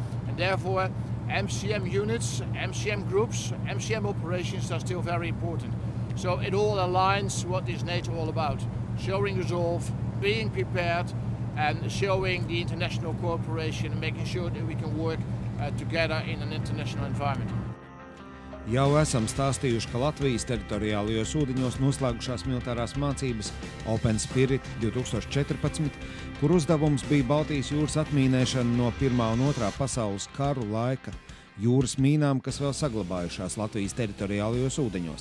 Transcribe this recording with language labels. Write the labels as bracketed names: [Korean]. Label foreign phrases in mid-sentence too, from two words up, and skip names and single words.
[English] And therefore, MCM units, MCM groups, MCM operations are still very important. So it all aligns what is NATO all about. Showing resolve, being prepared, and showing the international cooperation and making sure that we can work together in an international environment. [Latvian] Jau esam stāstījuši, ka Latvijas teritoriālajos ūdeņos noslēgušās militārās mācības Open Spirit 2014, kur uzdevums bija Baltijas jūras atmīnēšana no 1. un 2. pasaules karu laika jūras mīnām, kas vēl saglabājušās Latvijas teritoriālajos ūdeņos.